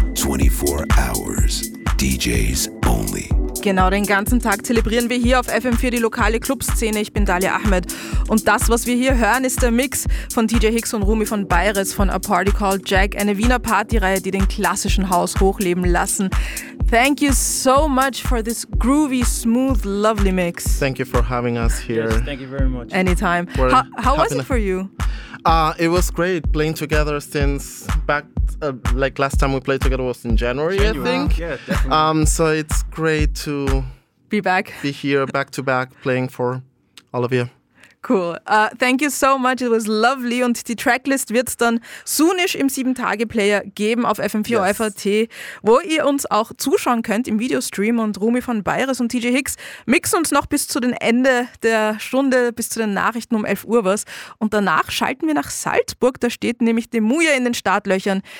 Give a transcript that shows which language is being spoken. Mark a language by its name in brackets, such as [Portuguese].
[English] 24 hours. DJs only. [German] Genau, den ganzen Tag zelebrieren wir hier auf FM4 die lokale Clubszene. Ich bin Dalia Ahmed. Und das, was wir hier hören, ist der Mix von DJ Hicks und Rumi von Bayres von A Party Called Jack, eine Wiener Partyreihe, die den klassischen House hochleben lassen. [English] Thank you so much for this groovy, smooth, lovely mix. Thank you for having us here. Yes, thank you very much. Anytime. How was it for you? It was great playing together since back, like last time we played together was in January, I think. Yeah, definitely. So it's great to be back. Be here back to back playing for all of you. Cool. Thank you so much. It was lovely. [German] Und die Tracklist wird es dann soonisch im 7-Tage-Player geben auf FM4FAT, yes, wo ihr uns auch zuschauen könnt im Videostream. Und Rumi von Bayres und TJ Hicks mixen uns noch bis zu den Ende der Stunde, bis zu den Nachrichten um 11 Uhr was. Und danach schalten wir nach Salzburg. Da steht nämlich Demuja in den Startlöchern.